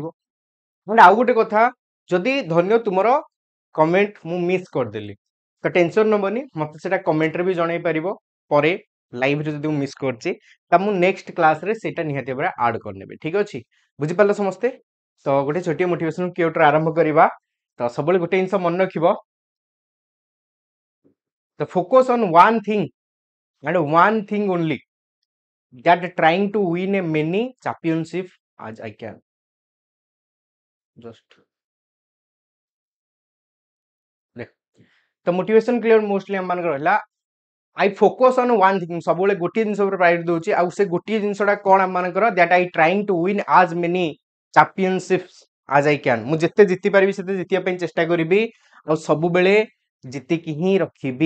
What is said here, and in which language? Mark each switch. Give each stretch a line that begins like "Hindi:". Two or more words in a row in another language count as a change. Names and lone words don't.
Odia: ଆଣ୍ଡ ଆଉ ଗୋଟେ କଥା, ଯଦି ଧନ୍ୟ ତୁମର କମେଣ୍ଟ ମୁଁ ମିସ୍ କରିଦେଲି ତ ଟେନସନ ନବନି, ମତେ ସେଟା କମେଣ୍ଟରେ ବି ଜଣାଇ ପାରିବ। ପରେ ଲାଇଭରେ ଯଦି ମୁଁ ମିସ୍ କରିଛି ତା ମୁଁ
English: next class
Odia: ସେଇଟା ନିହାତି ଭାବରେ ଆଡ କରିନେବି। ଠିକ ଅଛି, ବୁଝିପାରିଲ ସମସ୍ତେ? ତ ଗୋଟେ ଛୋଟିଆ ମୋଟିଭେସନ କ୍ୟୁଟର ଆରମ୍ଭ କରିବା। ତ ସବୁବେଳେ ଗୋଟେ ଜିନିଷ ମନେ ରଖିବ, ତ
English: focus on one thing and one thing only, that trying to win a many championship as I can.
Odia: Just ଦେଖ, ତ
English: motivation clear mostly
Odia: ଆମ ମାନଙ୍କର ରହିଲା
English: I focus on one thing.
Odia: ସବୁବେଳେ ଗୋଟିଏ ଜିନିଷ ଉପରେ ପ୍ରାୟୋରିଟି ଦଉଛି, ଆଉ ସେ ଗୋଟିଏ ଜିନିଷଟା କଣ ଆମ ମାନଙ୍କର,
English: that I trying to win as many championships as I can.
Odia: ମୁଁ ଯେତେ ଜିତି ପାରିବି ସେତେ ଜିତିବା ପାଇଁ ଚେଷ୍ଟା କରିବି, ଆଉ ସବୁବେଳେ ଜିତିକି ହିଁ ରଖିବି।